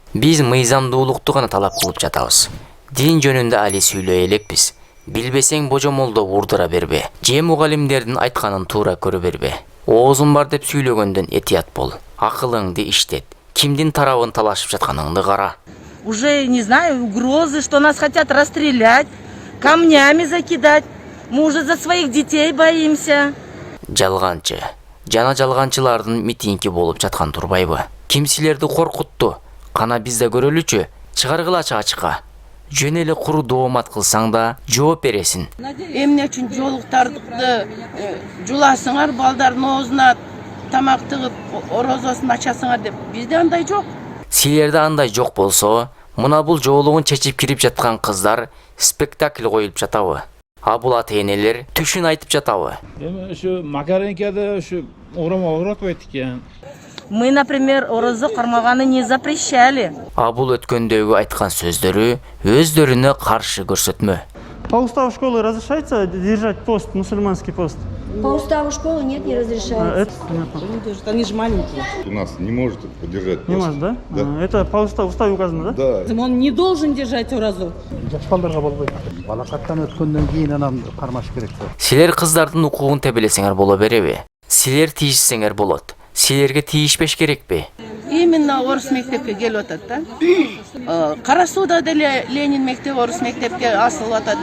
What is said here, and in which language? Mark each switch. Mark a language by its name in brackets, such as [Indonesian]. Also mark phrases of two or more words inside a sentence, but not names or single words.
[Kyrgyz] Биз мыйзамдуулукту гана талап кылып жатабыз. Дин жөнүндө али сүйлөй элекпиз. Билбесең божомолдо урдура бербе. Же мугалимдердин айтканын туура көрө бербе. Оозун бар деп сүйлөгөндөн этият бол. Акылыңды иштет. Кимдин тарабын талашып жатканыңды кара. [Russian] Уже, не знаю, угрозы, что нас хотят расстрелять, камнями закидать. Мы уже за своих детей боимся. [Kyrgyz] Жалганчы. Жана жалганчылардын митинги болуп жаткан турбайбы? Ким силерди коркутту? Кана бизде көрөлүчү. Чыгаргылачы ачыкка. Жөн эле куру доомат кылсаң да жооп бересиң. Эмне үчүн жолуктарды жуласыңар, балдардын оозуна тамак тыгып, орозосун ачасыңар деп. Бизде андай жок. Силерде андай жок болсо, мына бул жоолугун чечип кирип жаткан кыздар спектакль коюлуп жатабы? А бул ата-энелер түшүн айтып жатабы? Эми ушу Макаренкеде ушу урама уратпайт экен. [Russian] Мы, например, [Kyrgyz] орозо кармаганы [Russian] не запрещали. [Kyrgyz] А бул өткөндөгү айткан сөздөрү өздөрүнө каршы көрсөтмө. [Russian] По уставу школы разрешается держать пост, мусульманский пост? По уставу школы нет, не разрешается. Они же маленькие. У нас не может поддержать пост. Не может, да? Да. Это по уставу указано, да? Да. Он не должен держать уразу. [Kyrgyz] Жаш балдарга болбойт. Балакаттан өткөндөн кийин анан кармаш керек. Силер кыздардын укугун тебелесеңер боло береби? Силер тийишсеңер болот. Силерге тийишпеш керекпи? Именно орыс мектепке келип атат да. Кара Сууда деле Ленин мектеби орыс мектепке асылып атат.